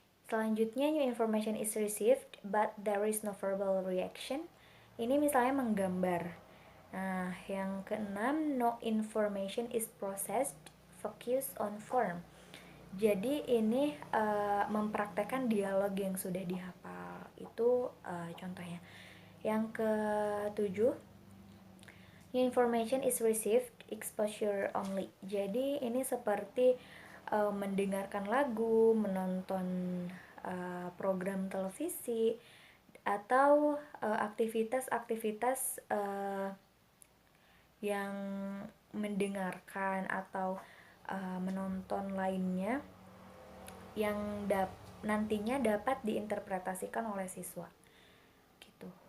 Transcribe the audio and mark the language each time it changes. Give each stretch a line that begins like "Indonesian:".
Indonesian: Selanjutnya,
English: new information is received but there is no verbal reaction,
Indonesian: ini misalnya menggambar. Nah, yang keenam,
English: no information is processed, focus on form.
Indonesian: Jadi ini mempraktekkan dialog yang sudah dihafal, itu contohnya. Yang ketujuh,
English: new information is received, exposure only.
Indonesian: Jadi ini seperti mendengarkan lagu, menonton program televisi, atau aktivitas-aktivitas yang mendengarkan atau menonton lainnya yang nantinya dapat diinterpretasikan oleh siswa gitu.